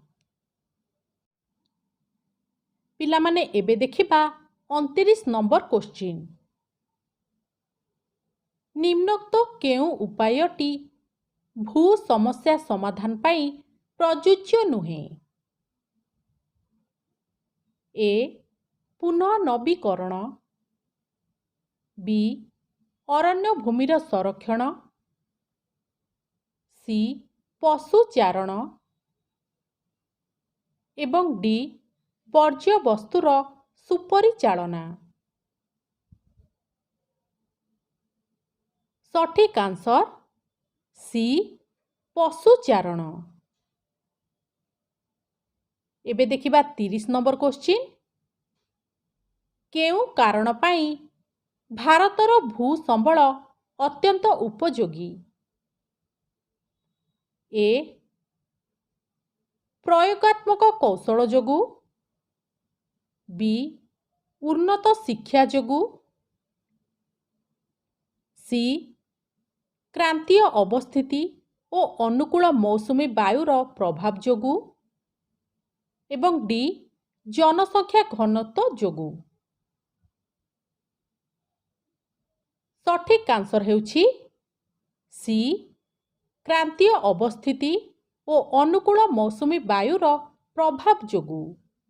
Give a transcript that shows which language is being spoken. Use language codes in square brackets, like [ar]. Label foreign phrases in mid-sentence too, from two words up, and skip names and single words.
[or] ପିଲାମାନେ ଏବେ ଦେଖିବା 29 [en] number question. [or] ନିମ୍ନୋକ୍ତ କେଉଁ ଉପାୟଟି ଭୂ ସମସ୍ୟା ସମାଧାନ ପାଇଁ ପ୍ରଯୋଜ୍ୟ ନୁହେଁ? ଏ ପୁନଃ ନବୀକରଣ, ବି ଅରଣ୍ୟ ଭୂମିର ସଂରକ୍ଷଣ, ସି ପଶୁଚାରଣ ଏବଂ ଡି ବର୍ଜ୍ୟ ବସ୍ତୁର ସୁପରିଚାଳନା। ସଠିକ ଆନ୍ସର ସି ପଶୁଚାରଣ। ଏବେ ଦେଖିବା 30 [en] number question. [or] କେଉଁ କାରଣ ପାଇଁ ଭାରତର ଭୂ ସମ୍ବଳ ଅତ୍ୟନ୍ତ ଉପଯୋଗୀ? ଏ ପ୍ରୟୋଗାତ୍ମକ କୌଶଳ ଯୋଗୁଁ, ବି ଉନ୍ନତ ଶିକ୍ଷା ଯୋଗୁଁ, ସି କ୍ରାନ୍ତୀୟ ଅବସ୍ଥିତି ଓ ଅନୁକୂଳ ମୌସୁମୀ ବାୟୁର ପ୍ରଭାବ ଯୋଗୁଁ ଏବଂ ଡି ଜନସଂଖ୍ୟା ଘନତ୍ୱ ଯୋଗୁଁ। ସଠିକ ଆନ୍ସର ହେଉଛି ସି କ୍ରାନ୍ତୀୟ ଅବସ୍ଥିତି ଓ ଅନୁକୂଳ ମୌସୁମୀ ବାୟୁର ପ୍ରଭାବ ଯୋଗୁଁ।